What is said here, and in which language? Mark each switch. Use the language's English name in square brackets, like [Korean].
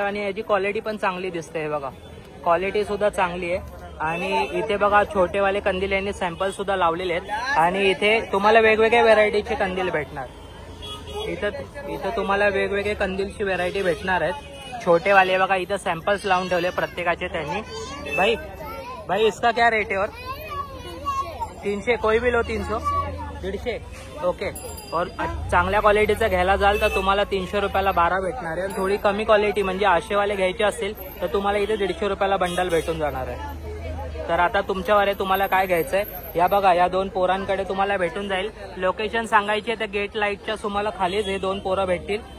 [Marathi] आणि याची क्वालिटी पण चांगली दिसते. हे बघा, क्वालिटी सुद्धा चांगली आहे. आणि इथे बघा छोटेवाले कंदील यांनी सॅम्पल सुद्धा लावलेले आहेत. आणि इथे तुम्हाला वेगवेगळ्या व्हेरायटीचे कंदील भेटणार. इथं तुम्हाला वेगवेगळे कंदीलची व्हेरायटी भेटणार आहेत. छोटेवाले बघा, इथं सॅम्पल्स लावून ठेवले प्रत्येकाचे त्यांनी. [Hindi] भाई इसका क्या रेट है? और 300, कोई भी लो 300, 150. [English] Okay. [Marathi] और चांगल्या क्वालिटीचं घ्यायला जाल तर तुम्हाला 300 रुपयाला 12 भेटणार आहे. थोडी कमी क्वालिटी म्हणजे आशेवाले घ्यायचे असेल तर तुम्हाला इथे 150 रुपयाला बंडल भेटून जाणार आहे. तर आता तुमच्यावर आहे, तुम्हाला काय घ्यायचंय. या बघा, या 2 पोरांकडे तुम्हाला भेटून जाईल. लोकेशन सांगायची आहे तर गेट लाईटच्या तुम्हाला खालीच हे 2 पोरं भेटतील.